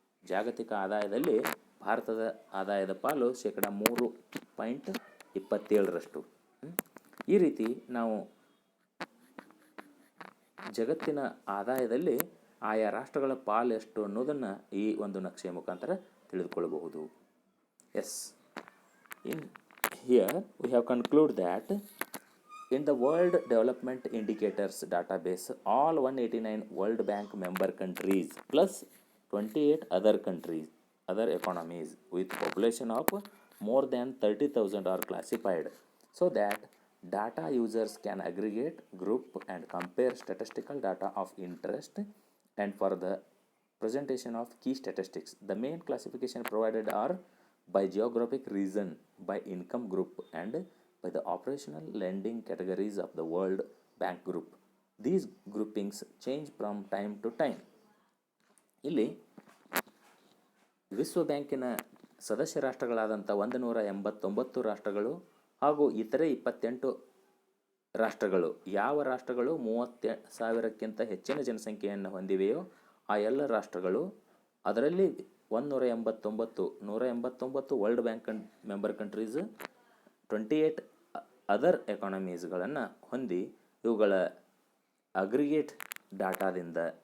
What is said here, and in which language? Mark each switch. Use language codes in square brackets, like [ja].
[kn] ಜಾಗತಿಕ ಆದಾಯದಲ್ಲಿ ಭಾರತದ ಆದಾಯದ ಪಾಲು 3.27%. ಈ ರೀತಿ ನಾವು ಜಗತ್ತಿನ ಆದಾಯದಲ್ಲಿ ಆಯಾ ರಾಷ್ಟ್ರಗಳ ಪಾಲು ಎಷ್ಟು ಅನ್ನೋದನ್ನು ಈ ಒಂದು ನಕ್ಷೆಯ ಮುಖಾಂತರ ತಿಳಿದುಕೊಳ್ಳಬಹುದು. [en] Yes, in here we have concluded that in the World Development Indicators database, all 189 World Bank member countries plus 28 other economies with population of more than 30,000 are classified so that data users can aggregate, group and compare statistical data of interest and for the presentation of key statistics. The main classification provided are by geographic region, by income group and by the operational lending categories of the World Bank Group. These groupings change from time to time. [kn] ಇಲ್ಲಿ ವಿಶ್ವ ಬ್ಯಾಂಕಿನ ಸದಸ್ಯ ರಾಷ್ಟ್ರಗಳಾದಂಥ 189 ರಾಷ್ಟ್ರಗಳು ಹಾಗೂ ಇತರೆ 28 ರಾಷ್ಟ್ರಗಳು, ಯಾವ ರಾಷ್ಟ್ರಗಳು 30,000ಕ್ಕಿಂತ ಹೆಚ್ಚಿನ ಜನಸಂಖ್ಯೆಯನ್ನು ಹೊಂದಿವೆಯೋ ಆ ಎಲ್ಲ ರಾಷ್ಟ್ರಗಳು, ಅದರಲ್ಲಿ 189 world bank member countries, 28 other ಎಕಾನಮೀಸ್ಗಳನ್ನು ಹೊಂದಿ ಇವುಗಳ ಅಗ್ರಿಗೇಟ್ ಡಾಟಾದಿಂದ